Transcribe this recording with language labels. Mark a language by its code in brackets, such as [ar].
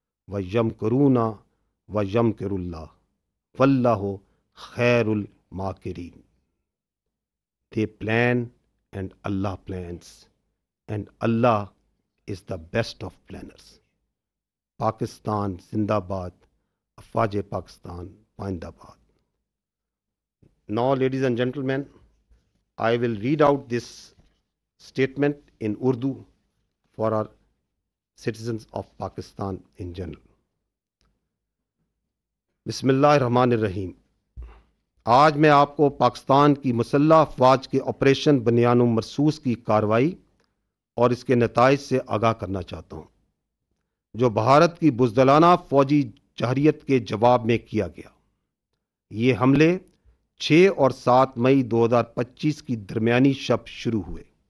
[ar] وَيَمْكُرُونَ وَيَمْكُرُ اللَّهُ وَاللَّهُ خَيْرُ الْمَاكِرِينَ. [en] They plan and Allah plans, and Allah is the best of planners. [ur] Pakistan Zindabad, Afwaj Pakistan Pindabad. [en] Now, ladies and gentlemen, I will read out this statement in Urdu for our citizens of Pakistan in general. [ar] Bismillahirrahmanirrahim. [ur] آج میں آپ کو پاکستان کی مسلح افواج کے operation بنیان و مرصوص کی کارروائی اور اس کے نتائج سے آگاہ کرنا چاہتا ہوں، جو بھارت کی بزدلانہ فوجی جارحیت کے جواب میں کیا گیا۔ یہ حملے 6 اور 7 مئی 2025 کی درمیانی شب شروع ہوئے،